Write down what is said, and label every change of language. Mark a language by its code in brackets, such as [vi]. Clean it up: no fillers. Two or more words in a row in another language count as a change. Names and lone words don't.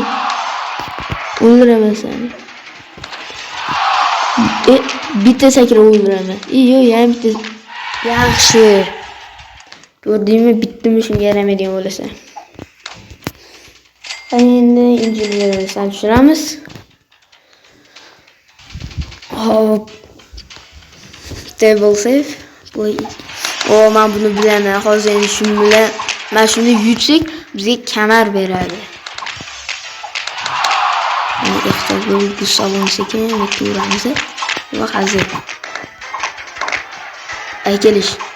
[uz] O'ldiraman seni. Bitta sakra o'ldiraman. Yo'q, yana bitta. Yaxshi. Ko'rdingmi, bitdimi shunga yaramaydigan bo'lasan. Endi injillarni tushiramiz. Hop. [en] Table save. Please. [uz] Men buni bilaman. Hozir endi shu bilan mana shuni yutsak, bizga kamar beradi. Mana ehtiyot bo'lib salon sekin turamiz. Va hozir. Aykelish.